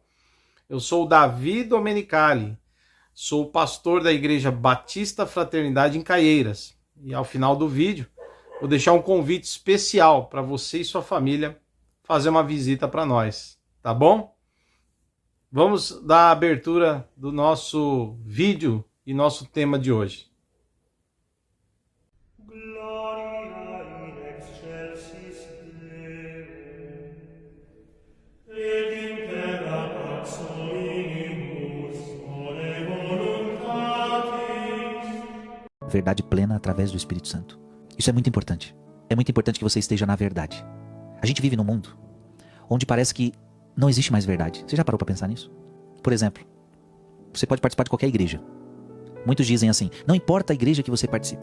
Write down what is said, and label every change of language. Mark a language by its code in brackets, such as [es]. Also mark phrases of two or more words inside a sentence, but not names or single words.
[pt] Eu sou o Davi Domenicali, sou pastor da Igreja Batista Fraternidade em Caieiras. E ao final do vídeo, vou deixar um convite especial para você e sua família fazer uma visita para nós, tá bom? Vamos dar a abertura do nosso vídeo e nosso tema de hoje. [la] Gloria in excelsis Deo, et in terra pax solimus bone voluntatis. [pt] Verdade plena através do Espírito Santo. Isso é muito importante. É muito importante que você esteja na verdade. A gente vive num mundo onde parece que não existe mais verdade. Você já parou para pensar nisso? Por exemplo, você pode participar de qualquer igreja. Muitos dizem assim, não importa a igreja que você participa.